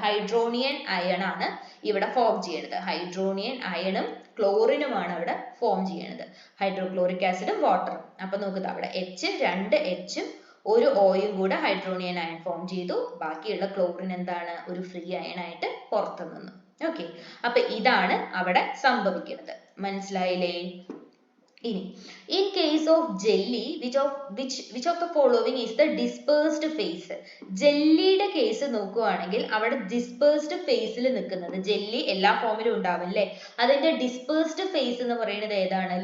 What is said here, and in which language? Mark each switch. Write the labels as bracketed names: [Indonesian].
[Malayalam] ഹൈഡ്രോണിയൻ iron ആണ് ഇവിടെ form ചെയ്യുന്നത്. ഹൈഡ്രോണിയൻ അയണും ക്ലോറിനുമാണ് അവിടെ ഫോം ചെയ്യുന്നത്. ഹൈഡ്രോക്ലോറിക് ആസിഡും വാട്ടറും. അപ്പൊ നോക്കുക, അവിടെ രണ്ട് Hഉം ഒരു Oയും കൂടെ ഹൈഡ്രോണിയൻ അയൺ ഫോം ചെയ്തു. ബാക്കിയുള്ള ക്ലോറിൻ എന്താണ്? ഒരു ഫ്രീ അയൺ ആയിട്ട് പുറത്തു നിന്നു. ഓക്കെ, അപ്പൊ ഇതാണ് അവിടെ സംഭവിക്കുന്നത്. മനസ്സിലായില്ലേ? ഇനി [English] in case of jelly, which of the following is the dispersed phase? [Malayalam] ജെല്ലിയുടെ case നോക്കുകയാണെങ്കിൽ അവിടെ ഡിസ്പേഴ്സ്ഡ് ഫേസിൽ നിൽക്കുന്നത്, ജെല്ലി എല്ലാ ഫോമിലും ഉണ്ടാവും അല്ലേ, അതിന്റെ ഡിസ്പേഴ്സ്ഡ് ഫേസ് എന്ന് പറയുന്നത് ഏതാണ്?